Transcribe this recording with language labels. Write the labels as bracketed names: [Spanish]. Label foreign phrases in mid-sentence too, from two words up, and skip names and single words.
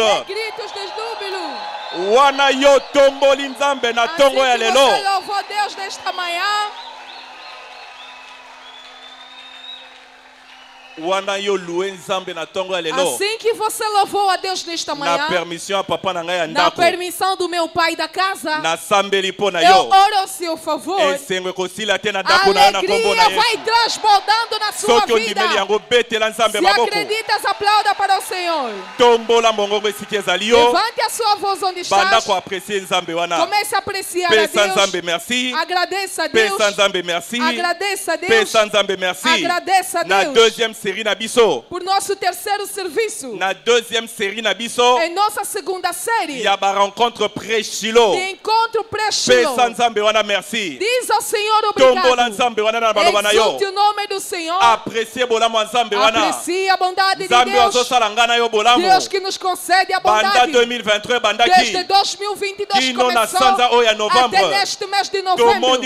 [Portuguese] Gritos de júbilo. [Lingala] Wana yo tomboli nzambe na tongo ya lelo. [Portuguese] Você louvou Deus nesta manhã. Assim que você louvou a Deus nesta manhã, na permissão do meu pai da casa, eu oro ao seu favor. A alegria vai transbordando na sua vida. Se acreditas, aplauda para o Senhor. Levante a sua voz onde estás. Comece a apreciar a Deus. Agradeça a Deus. Agradeça a Deus. Agradeça a Deus. Por nosso terceiro serviço, [Lingala] na [French] deuxième série [Lingala] na biso, [Portuguese] em nossa segunda série, [Lingala] ya ba rencontre pré-Shilo, [Portuguese] de encontro pré-Shilo, merci. Diz ao Senhor obrigado. Exalte o nome do Senhor. Aprecie a bondade de Deus. Deus que nos concede a bondade. Desde 2022 começou até neste mês de novembro.